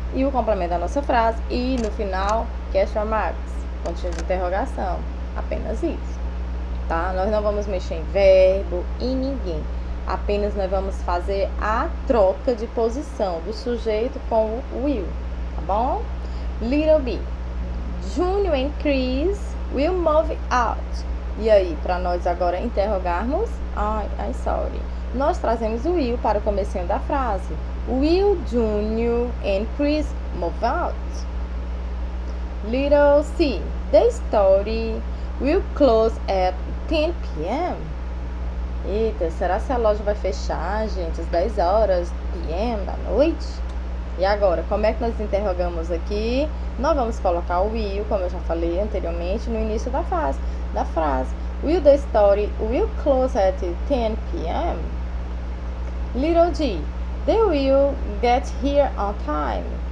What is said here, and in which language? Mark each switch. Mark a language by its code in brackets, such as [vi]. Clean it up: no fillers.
[pt] E o complemento da nossa frase. E no final, question marks, pontinho de interrogação. Apenas isso. Tá? Nós não vamos mexer em verbo e ninguém. Apenas nós vamos fazer a troca de posição do sujeito com o will, tá bom? [en] Little B. Junior and Chris will move out. [pt] E aí, para nós agora interrogarmos, sorry. Nós trazemos o will para o comecinho da frase. [en] Will Junior and Chris move out? Little C. The story will close at 10 p.m. [pt] Eita, será que a loja vai fechar, gente, às 10 horas p.m. da noite? E agora, como é que nós interrogamos aqui? Nós vamos colocar o will, como eu já falei anteriormente, no início da frase. [en] Will the story will close at 10 p.m.? Little G. They will get here on time.